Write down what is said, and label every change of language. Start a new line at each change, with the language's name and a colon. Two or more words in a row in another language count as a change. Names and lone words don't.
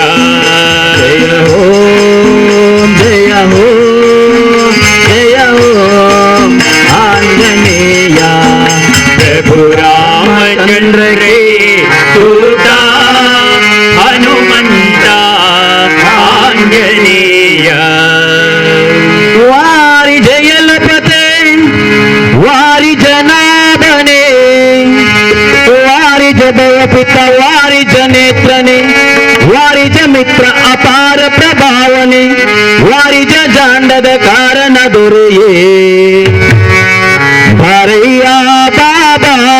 Hindi: जय हो जय हो जय हो ಆಂಜನೇಯ
Kannada: ಪ್ರಭು ರಾಮಚಂದ್ರರೇ ದೂತ ಹನುಮಂತ ಆಂಜನೇಯ ವಾರಿ ಜಯಲಪತೆ ವಾರಿ ಜನಾಭನೆ ವಾರಿ ಜಯ ಪಿತ ವಾರಿ ಜನೇತ್ರನೆ ವಾರಿ ಜ ಮಿತ್ರ ಅಪಾರ ಪ್ರಭಾವನೆ ವಾರಿ ಜಾಂಡದ ಕಾರಣ ದೊರೆಯೇ ಭರಯ್ಯ ಬಾಬಾ